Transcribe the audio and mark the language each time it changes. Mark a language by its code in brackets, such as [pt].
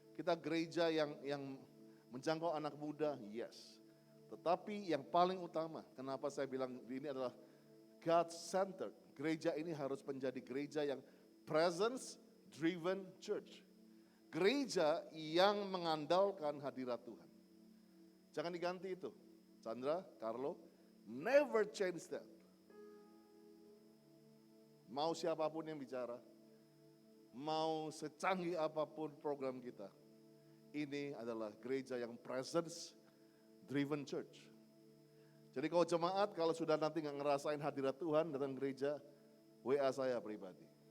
[id] Kita gereja yang menjangkau anak muda, yes. Tetapi yang paling utama, kenapa saya bilang ini adalah God-centered. Gereja ini harus menjadi gereja yang presence-driven church. Gereja yang mengandalkan hadirat Tuhan. Jangan diganti itu. [en] Chandra, Carlo, never change that. [id] Mau siapapun yang bicara, mau secanggih apapun program kita, ini adalah gereja yang presence-driven church. Jadi kalau jemaat, kalau sudah nanti nggak ngerasain hadirat Tuhan datang gereja, WA saya pribadi.